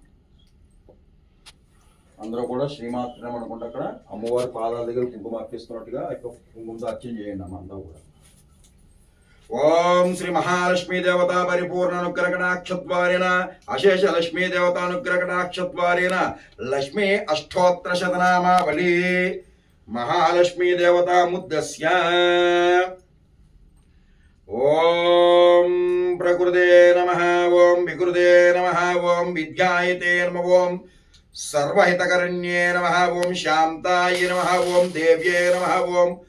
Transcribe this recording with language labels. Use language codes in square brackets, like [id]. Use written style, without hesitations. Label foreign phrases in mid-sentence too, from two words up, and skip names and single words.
[te] అందరూ కూడా శ్రీమాత్రే అనుకుంటే అక్కడ అమ్మవారి పాదాల దగ్గర కుంకుమ అర్పిస్తున్నట్టుగా ఇక్కడ కుంకుమతో అర్చన చేయండి అమ్మ అందరూ కూడా [sa] ఓం శ్రీ మహాలక్ష్మీ దేవతా పరిపూర్ణ అనుగ్రహకటాక్షద్వారేణ అశేష లక్ష్మీ దేవతానుగ్రహకటాక్షద్వారేణ లక్ష్మీ అష్టోత్తర శతనామావళి महालक्ष्मी देवता मुद्दस्य ओम प्रकृते नमः ओम विकृते नमः ओम विद्यायते नमः ओम सर्वहितकरण्ये नमः ओम शांताय नमः ओम देव्ये नमः ओम